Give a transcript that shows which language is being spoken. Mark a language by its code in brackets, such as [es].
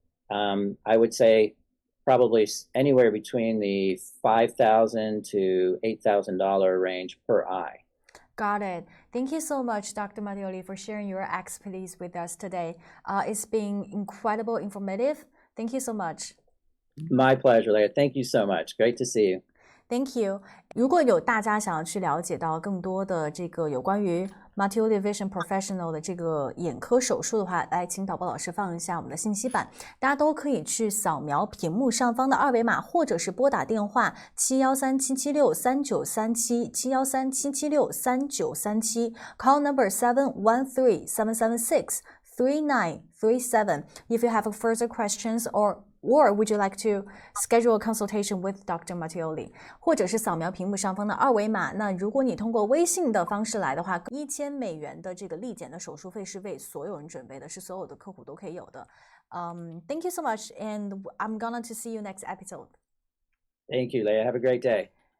[en] I would say probably anywhere between the $5,000 to $8,000 range per eye. Got it. Thank you so much, Dr. Mattioli, for sharing your expertise with us today. It's been incredible, informative. Thank you so much. My pleasure, Leah. Thank you so much. Great to see you. Thank you. [zh] 如果有大家想要去了解到更多的这个有关于 Mattioli Vision Professional 的这个眼科手术的话，来，请导播老师放一下我们的信息板，大家都可以去扫描屏幕上方的二维码，或者是拨打电话713-776-3937 713-776-3937 ， [en] call number [zh] 713-776-3937. [en] If you have further questions or would you like to schedule a consultation with Dr. Mattioli? [zh] 或者是扫描屏幕上方的二维码。那如果你通过微信的方式来的话，$1000的这个立减的手术费是为所有人准备的，是所有的客户都可以有的。 [en] Thank you so much, and I'm gonna to see you next episode. Thank you, Leah. Have a great day.